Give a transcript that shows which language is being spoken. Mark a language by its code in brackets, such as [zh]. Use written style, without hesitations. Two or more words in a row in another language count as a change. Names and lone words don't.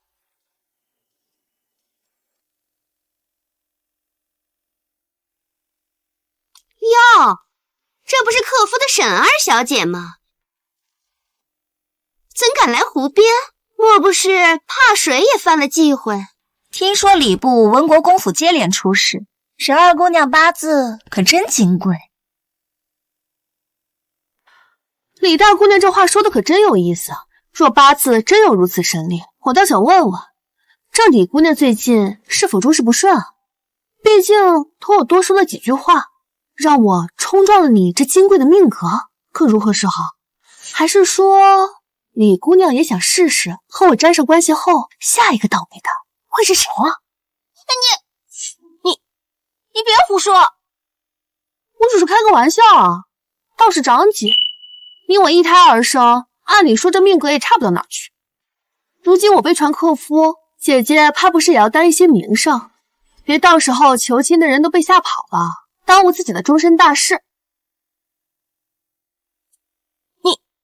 [zh] 哟，这不是克夫的沈二小姐吗？怎敢来湖邊？莫不是怕水也犯了忌諱？聽說禮部文國公府接連出事，沈二姑娘八字可真金貴。李大姑娘這話說的可真有意思啊！若八字真有如此神力，我倒想問問，這李姑娘最近是否諸事不順啊？畢竟同我多說了幾句話，讓我衝撞了你這金貴的命格，可如何是好？還是說李姑娘也想試試和我沾上關係後，下一個倒霉的會是誰啊？你別胡說！我只是開個玩笑啊，倒是長姐。因我一胎而生，按理說這命格也差不到哪去。如今我被傳克夫，姐姐怕不是也要擔一些名聲，別到時候求親的人都被嚇跑了，耽誤自己的終身大事。你，